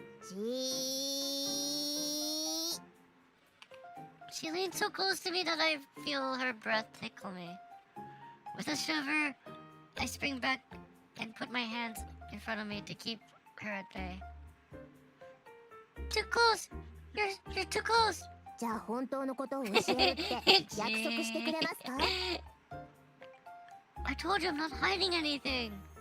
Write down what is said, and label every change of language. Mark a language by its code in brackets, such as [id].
[en] She leans so close to me that I feel her breath tickle me. With a shiver, I spring back and put my hands in front of me to keep her at bay. Too close! You're too close! [ja] じゃあ本当のことを教えるって約束してくれますか？ [en] I told you I'm not hiding anything.